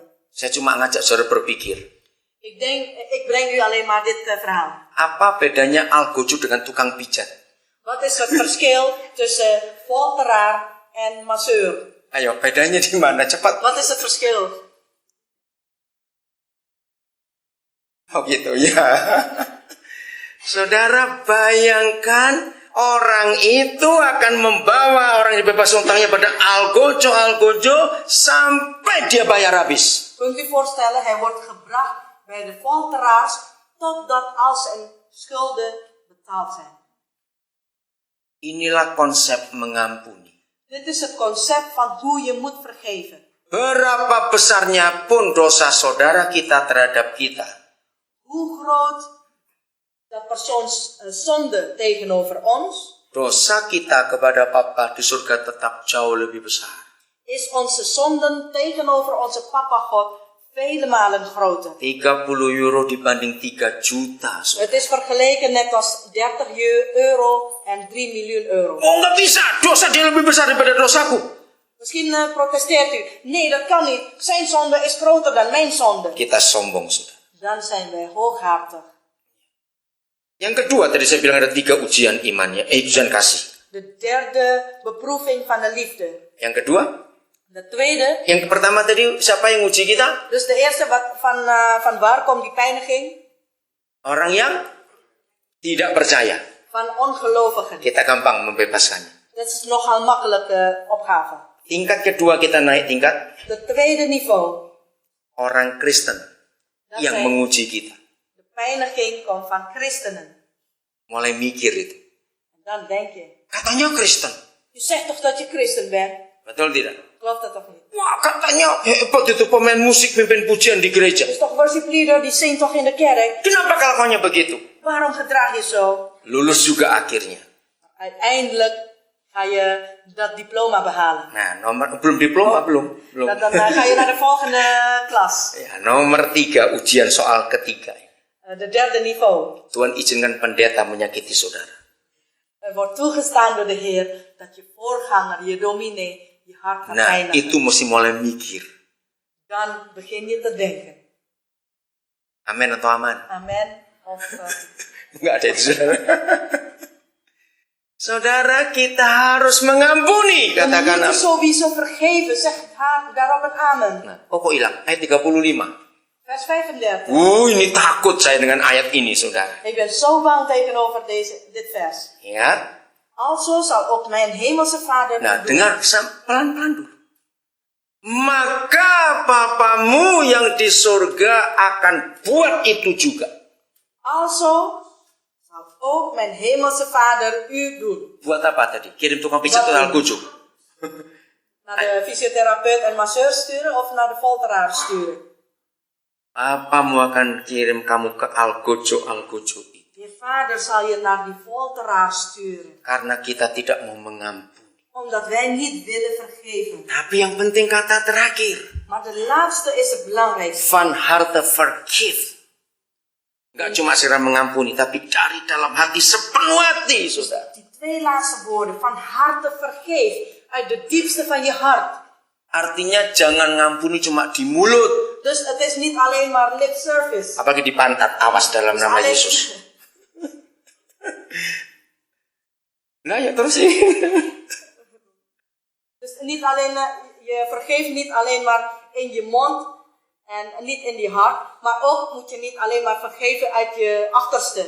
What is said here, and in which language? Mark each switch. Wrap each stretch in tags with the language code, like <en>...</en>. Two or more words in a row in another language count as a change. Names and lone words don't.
<id>Saya cuma ngajak saudara berpikir.</id> <nl>Ik breng u alleen maar dit verhaal.</nl> <id>Apa bedanya algojo dengan tukang pijat?</id> <nl>Wat is het verschil tussen folteraar en masseur?</nl> <id>Ayo, bedanya di mana? Cepat.</id> <nl>Wat is het verschil?</nl> <id>Oh gitu ya. Saudara bayangkan orang itu akan membawa orang yang bebas utangnya pada algojo sampai dia bayar habis.</id> <nl>Kunt u voorstellen, hij wordt gebracht bij de folteraars totdat al zijn schulden betaald zijn.</nl> <id>Inilah konsep mengampuni.</id> <nl>Dit is het concept van hoe je moet vergeven.</nl> <id>Berapa besarnya pun dosa saudara kita terhadap kita.</id> <nl>Hoe groot dat persoons zonde tegenover ons,</nl> <id>Dosa kita kepada Bapa di surga tetap jauh lebih besar.</id> <nl>is onze zonden tegenover onze Papa God vele malen groter.</nl> <id>30 euro dibanding 3 juta.</id> <nl>Het is vergeleken net als 30 euro en 3 miljoen euro.</nl> <id>Oh, nggak bisa. Dosa dia lebih besar daripada dosaku.</id> <nl>Misschien protesteert u. Nee, dat kan niet. Zijn zonde is groter dan mijn zonde. Kita sombong, saudara. Dan zijn wij hooghartig.</nl> <id>Yang kedua, tadi saya bilang ada 3 ujian imannya, ujian kasih.</id> <nl>De derde beproeving van de liefde.</nl> <id>Yang kedua,</id> <nl>De tweede.</nl> <id>yang pertama tadi siapa yang uji kita?</id> <nl>Dus de eerste, van waar komt die pijniging?</nl> <id>Orang yang tidak percaya.</id> <nl>Van ongelovigen.</nl> <id>Kita gampang membebaskannya.</id> <nl>Dat is nogal makkelijke opgave.</nl> <id>Tingkat kedua kita naik tingkat.</id> <nl>De tweede niveau.</nl> <id>Orang Kristen</id> <nl>Dat</nl> <id>yang</id> <nl>zijn</nl> <id>menguji kita.</id> <nl>de pijniging komt van christenen.</nl> <id>Mulai mikir itu.</id> <nl>En dan denk je.</nl> <id>Katanya Kristen.</id> <nl>Je zegt toch dat je christen bent?</nl> <id>Betul tidak?</id> <nl>Klopt dat toch niet?</nl> <id>Wah, katanya hebat itu pemain musik pimpin pujian di gereja.</id> <nl>Je is toch worshipleader, die zingt toch in de kerk?</nl> <id>Kenapa kelakuannya begitu?</id> <nl>Waarom gedraag je zo?</nl> <id>Lulus juga akhirnya.</id> <nl>Uiteindelijk ga je dat diploma behalen.</nl> <id>Nah, belum diploma, belum.</id> <nl>Dan ga je naar de volgende klas.</nl> <id>Ya, nomor 3, ujian soal ketiga.</id> <nl>De derde niveau.</nl> <id>Tuhan izinkan pendeta menyakiti saudara.</id> <nl>Er wordt toegestaan door de Heer dat je voorganger, je dominee, je hart gaat</nl> <id>Nah,</id> <nl>pijnigen.</nl> <id>itu mesti mulai mikir.</id> <nl>Dan begin je te denken.</nl> <id>Amin atau aman?</id> <nl>Amen. Of,</nl> <id>Enggak ada itu, saudara. Saudara, kita harus mengampuni.</id> <nl>we</nl> <id>Katakan</id> <nl>moeten</nl> <id>amin.</id> <nl>sowieso vergeven. Zeg daarop een amen.</nl> <id>Nah, kok hilang? Ayat 35.</id> <nl>Vers 35.</nl> <id>Ini takut saya dengan ayat ini, saudara.</id> <nl>Ik ben zo bang tegenover dit vers.</nl> <id>Ya.</id> <nl>Alzo zal ook mijn hemelse vader</nl> <id>Nah,</id> <nl>doen.</nl> <id>dengar pelan-pelan dulu. Maka Bapamu yang di surga akan buat itu juga.</id> <nl>Alzo zal ook mijn hemelse vader u doen.</nl> <id>Buat apa tadi? Kirim tukang pijat ke Algojo.</id> <nl>Naar de fysiotherapeut en masseur sturen of naar de folteraar sturen.</nl> <id>Bapamu akan kirim kamu ke Algojo itu.</id> <nl>Je vader zal je naar die folteraar sturen.</nl> <id>Karena kita tidak mau mengampuni.</id> <nl>Omdat wij niet willen vergeven.</nl> <id>Tapi yang penting kata terakhir.</id> <nl>Maar de laatste is het belangrijkste. Van harte vergeef.</nl> <id>Enggak cuma sekedar mengampuni, tapi dari dalam hati, sepenuh hati, saudara.</id> <nl>Die 2 laatste woorden. Van harte vergeef. Uit de diepste van je hart.</nl> <id>Artinya jangan ngampuni cuma di mulut.</id> <nl>Dus het is niet alleen maar</nl> <en>lip service.</en> <id>Apalagi di pantat, awas dalam</id> <nl>Dus</nl> <id>nama</id> <nl>alleen-</nl> <id>Yesus. Nah ya terus sih.</id> <nl>Dus niet alleen, je vergeeft niet alleen maar in je mond en niet in je hart, maar ook moet je niet alleen maar vergeven uit je achterste.</nl>